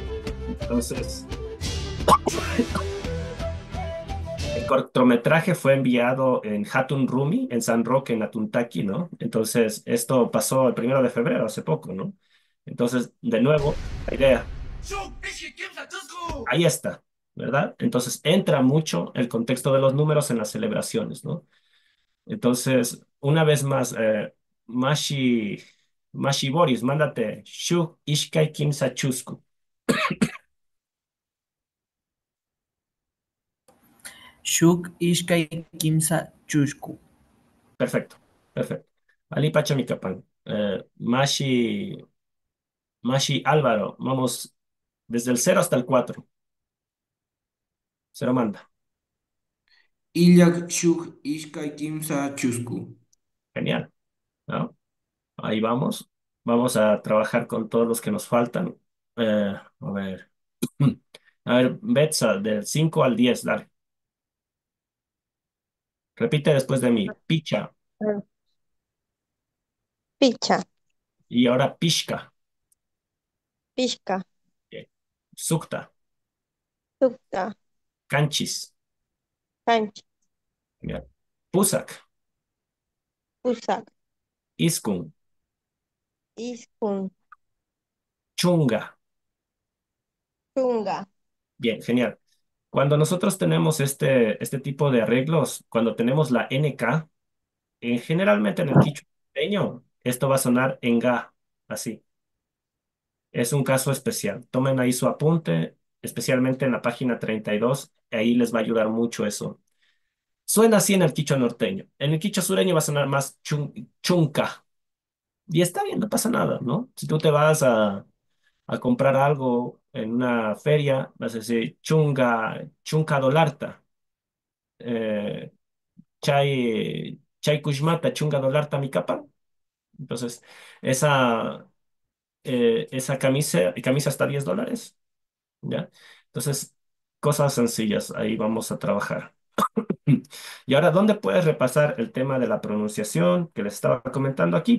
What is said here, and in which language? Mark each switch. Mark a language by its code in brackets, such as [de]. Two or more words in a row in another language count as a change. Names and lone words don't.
[es] Entonces, el cortometraje fue enviado en Hatun Rumi, en San Roque, en Atuntaki, ¿no? Entonces, esto pasó el 1 de febrero, hace poco, ¿no? Entonces, de nuevo, la idea, ahí está, ¿verdad? Entonces, entra mucho el contexto de los números en las celebraciones, ¿no? Entonces, una vez más, Mashi, Mashi Boris, mándate [qu] Shuk Ishkai Kimsa Chusku. Shuk ishkay kimsa chushku. [es] Perfecto, perfecto. [qu] Ali Pachamicapán. [es] Mashi Álvaro, vamos desde el 0 hasta el 4. Se lo manda. [qu] Illak shuk ishkay kimsa chusku. [es] Genial, ¿no? Ahí vamos. Vamos a trabajar con todos los que nos faltan. A ver. A ver, Betsa, del 5 al 10, dale. Repite después de mí. Picha. Picha, Y ahora Pishka. pishka, Bien. Sukta. sukta, Canchis. canchi, Bien. Pusak. pusak, Iskun. iskun, Chunga. chunga, Bien, genial. Cuando nosotros tenemos este tipo de arreglos, cuando tenemos la NK, Generalmente en el quichua norteño, esto va a sonar en ga, así. Es un caso especial. Tomen ahí su apunte, especialmente en la página 32, ahí les va a ayudar mucho eso. Suena así en el quichua norteño. En el quichua sureño va a sonar más chunca. Y está bien, no pasa nada, ¿no? Si tú te vas a comprar algo en una feria, vas a decir [qu] chunca dolarta, eh, chay kushmata, chunga dolarta mi capa. [es] Entonces, esa, esa camisa está $10, ¿ya? Entonces, cosas sencillas, ahí vamos a trabajar. Y ahora, ¿dónde puedes repasar el tema de la pronunciación que les estaba comentando aquí?